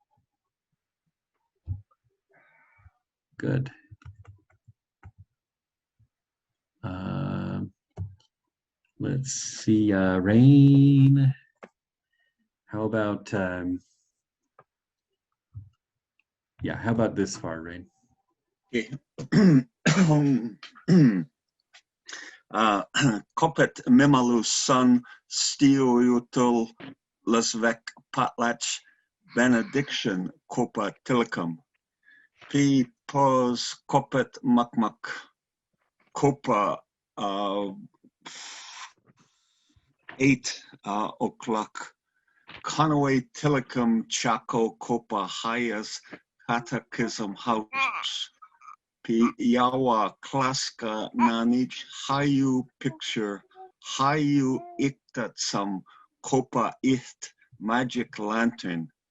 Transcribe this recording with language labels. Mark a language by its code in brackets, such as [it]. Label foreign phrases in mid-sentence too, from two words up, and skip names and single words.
[en] Good. Let's see, Rain. How about, how about this far, Rain? [chn] Okay. Kopet Mimalu Sun Stioutul Lasvek Patlach Benediction Kopa Tilicum P Pos Kopet Makmak Copa [en] 8 o'clock. [chn] Conaway Telecom Chaco Copa Hayas [en] Catechism House. [chn] Yawa Klaska Nanich Hayu Picture Hayu Iktatsam Copa Icht [en] Magic Lantern.